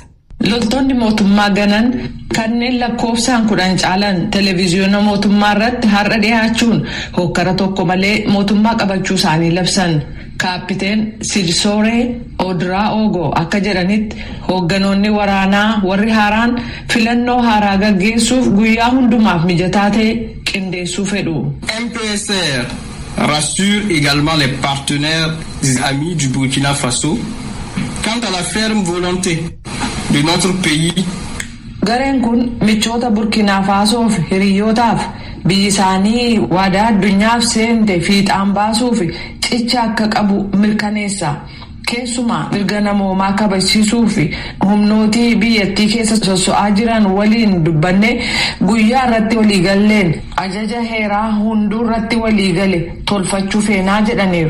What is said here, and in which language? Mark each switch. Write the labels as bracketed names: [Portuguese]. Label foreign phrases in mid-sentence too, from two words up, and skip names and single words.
[Oromo] Loltoonni mootummaa ganan kanneen lakkoofsaan 10 caalan televiziyoona mootummaa irratti har'a dhiyaachuun hokkara tokko malee mootummaa qabachuu isaanii labsan. Kaapiteen Silsooree Odraa'oogoo akka jedhanitti hoogganoonni waraanaa warri haaraan filannoo haaraa gaggeessuuf guyyaa hundumaaf mijataa ta'e qindeessuu fedhu. [French] MPSR rassure également les partenaires amis du Burkina Faso quant à la ferme volonté de notre pays. [Oromo] Gareen kun michoota Burkina Fasoof hiriyootaaf biyyi isaanii waadaa addunyaaf seente fiixaan baasuuf cicha akka qabu mirkaneessa. Keessumaa mirga namoomaa kabachiisuu fi humnootii biyyattii keessa soso'aa jiran waliin dubbanne guyyaa irratti waliigalleen ajaja heeraa hunduu irratti waliigale tolfachuu feenaa jedhaniiru.